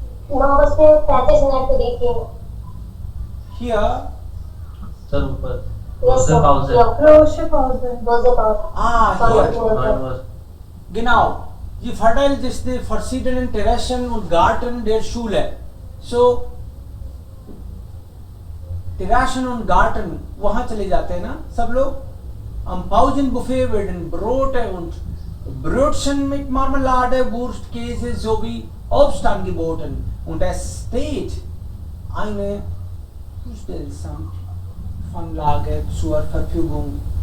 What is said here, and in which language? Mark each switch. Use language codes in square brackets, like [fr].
[hi] 9:35 देखिए. [de] Hier. [hi] Sir ऊपर [en] Yes, sir. [de] Pause. Große Pause. Hier. Genau. Sie verteilen sich die verschiedenen Terrassen und Garten der Schule. [hi] So, [de] Terrassen und Garten, [hi] वहाँ चले जाते हैं ना सब लोग. [de] Am Pausenbuffet werden Brote und Brötchen mit Marmelade, Wurst, Käse sowie Obst angeboten. Und es steht eine Zustellsanlage zur Verfügung.